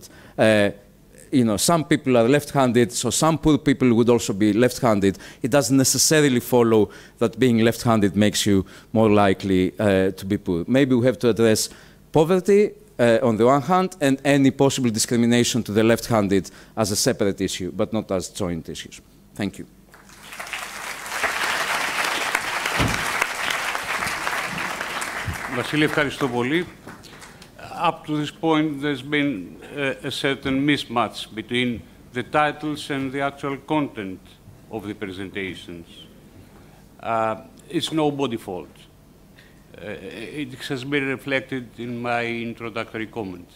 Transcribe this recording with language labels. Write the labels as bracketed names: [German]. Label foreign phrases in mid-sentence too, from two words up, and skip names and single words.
[English] You know, some people are left-handed, so some poor people would also be left-handed. It doesn't necessarily follow that being left-handed makes you more likely to be poor. Maybe we have to address poverty on the one hand, and any possible discrimination to the left-handed as a separate issue, but not as joint issues. Thank you. [Greek] Βασίλη, ευχαριστώ πολύ. [English] Up to this point, there's been a certain mismatch between the titles and the actual content of the presentations. It's nobody's fault. It has been reflected in my introductory comments.